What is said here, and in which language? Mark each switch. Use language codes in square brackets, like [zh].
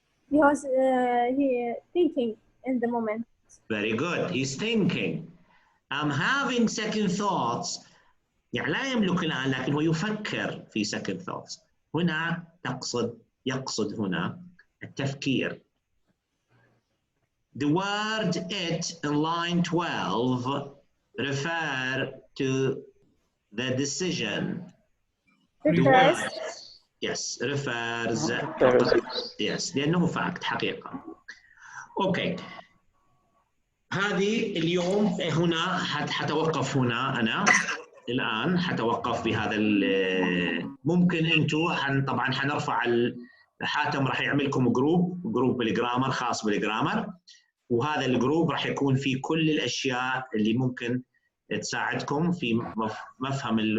[en] Because he thinking in the moment. Very good. He's thinking. I'm having second thoughts. [ar] يعني لا يملك الآن لكن هو يفكر في [en] second thoughts. [ar] هنا يقصد هنا التفكير. [en] The word it in line 12 refer to the decision. Refers. Yes, refers. Yes, [ar] لأنه [en] fact [ar] حقيقة. أوكي. هذه اليوم هنا حتوقف هنا أنا الآن حتوقف بهذا. ممكن أنتم طبعا حنرفع حاتم راح يعمل لكم جروب بالجرامر خاص بالجرامر، وهذا الجروب راح يكون فيه كل الأشياء اللي ممكن تساعدكم في مفهم.